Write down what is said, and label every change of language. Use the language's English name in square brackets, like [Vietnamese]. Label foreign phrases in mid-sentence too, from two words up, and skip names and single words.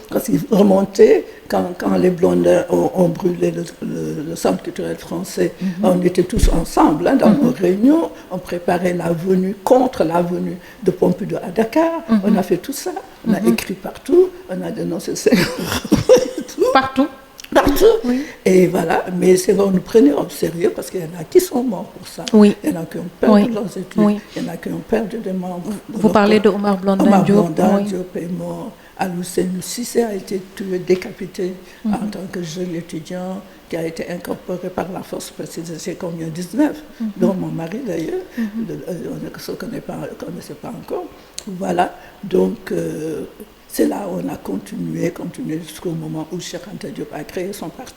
[French] Parce qu'ils remontaient, quand les Blondins ont brûlé le centre culturel français, on était tous ensemble dans nos réunions, on préparait la venue, contre la venue de Pompidou à Dakar, on a fait tout ça, on a écrit partout, on a dénoncé Partout. Partout. Oui. Et voilà, mais c'est vrai, on nous prenait au sérieux parce qu'il y en a qui sont morts pour ça. Oui. Il y en a qui ont perdu leurs études. Oui. Il y en a qui ont perdu des membres. Vous parlez de Omar Blondin Diop. Omar Blondin Diop est mort. Alou-Sénou Cissé a été tué, décapité en tant que jeune étudiant qui a été incorporé par la force précisée combien 19, dont mon mari d'ailleurs, on ne se connaissait pas encore. Voilà, donc c'est là où on a continué jusqu'au moment où Cheikh Anta Diop a créé son parti.